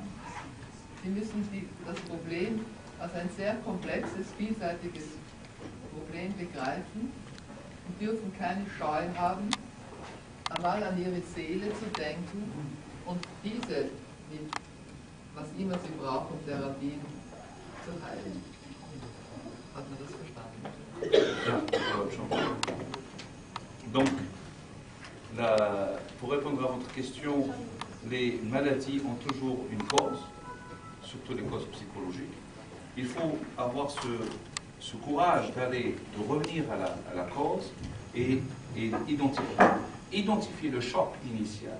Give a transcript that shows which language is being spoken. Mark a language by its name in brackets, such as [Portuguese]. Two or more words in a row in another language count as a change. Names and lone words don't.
[German] Sie müssen das Problem als ein sehr komplexes, vielseitiges Problem begreifen und dürfen keine Scheu haben, einmal an Ihre Seele zu denken und diese mit was immer Sie brauchen, Therapien zu heilen. Hat man das verstanden? [French] Donc, pour répondre à votre question, les maladies ont toujours une cause, surtout les causes psychologiques. Il faut avoir ce courage de revenir à la cause et identifier le choc initial.